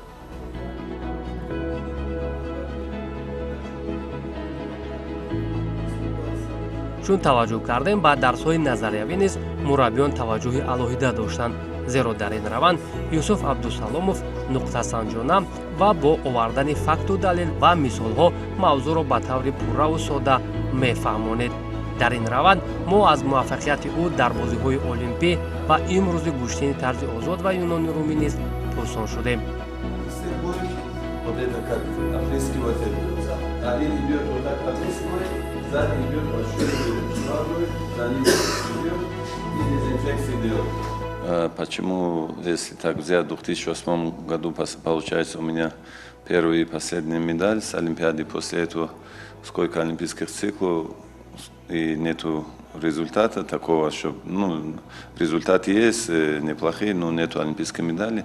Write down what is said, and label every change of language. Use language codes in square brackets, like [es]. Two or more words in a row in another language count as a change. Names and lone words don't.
[tg] чун таваҷҷӯҳ кардем ба дарсҳои назариявӣ низ мураббиён таваҷҷӯҳи алоҳида доштанд, зеро дар ин раванд Юсуф Абдусаломов нуқтасанҷона ва бо овардани факту далел ва мисолҳо мавзӯъро ба таври пурраву сода мефаҳмонид. дар ин раванд мо аз муваффақияти ӯ дар бозиҳои олимпӣ ва имрӯзи гӯштини тарзи озод ва юнони румӣ низ пурсон шудем. [ru] Сзади идет большой правый, за ним идет и дезинфекции делает. Почему, если так взять, в 2008 году получается у меня первая и последняя медаль с Олимпиады, после этого сколько олимпийских циклов и нету результата такого, что результаты есть неплохие, но нету олимпийской медали.